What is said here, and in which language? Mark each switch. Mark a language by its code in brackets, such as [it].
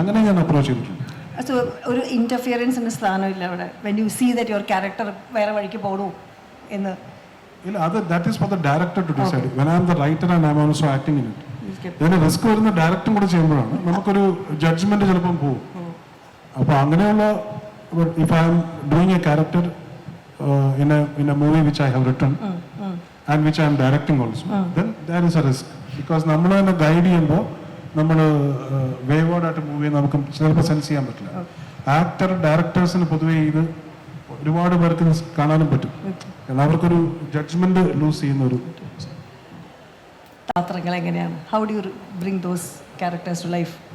[ml] അങ്ങനെ ഞാൻ അപ്രോച്ച് ചെയ്തിട്ടുണ്ട്. സോ ഒരു ഇന്റർഫിയറൻസിന്റെ സ്ഥാനമില്ല അവിടെ. [en] when you see that your character [ml] വേറെ വഴിക്ക് പോകണു എന്ന് ഇല്ല, [en] That is for the director to decide. When I am the writer and I am also acting in it. [ml] ഇതിന് റിസ്ക് വരുന്ന ഡയറക്ടറും കൂടെ ചെയ്യുമ്പോഴാണ് നമുക്കൊരു ജഡ്ജ്മെന്റ് ചിലപ്പം പോകും. അപ്പോൾ അങ്ങനെയുള്ള [en] If I am doing a character in a movie which I have written and which I am directing also, then there is a risk. [ml] Because നമ്മൾ തന്നെ ഗൈഡ് ചെയ്യുമ്പോൾ നമ്മൾ വേവേർഡായിട്ട് മൂവ് ചെയ്യുന്ന നമുക്ക് ചിലപ്പോൾ സെൻസ് ചെയ്യാൻ പറ്റില്ല. ഡയറക്ടേഴ്സിന് പൊതുവെ ഇത് ഒരുപാട് പേർക്ക് കാണാനും പറ്റും. കാരണം അവർക്കൊരു ജഡ്ജ്മെന്റ് ലൂസ് ചെയ്യുന്ന ഒരു പാത്രങ്ങൾ എങ്ങനെയാണ്? [en] How do you bring those characters to life?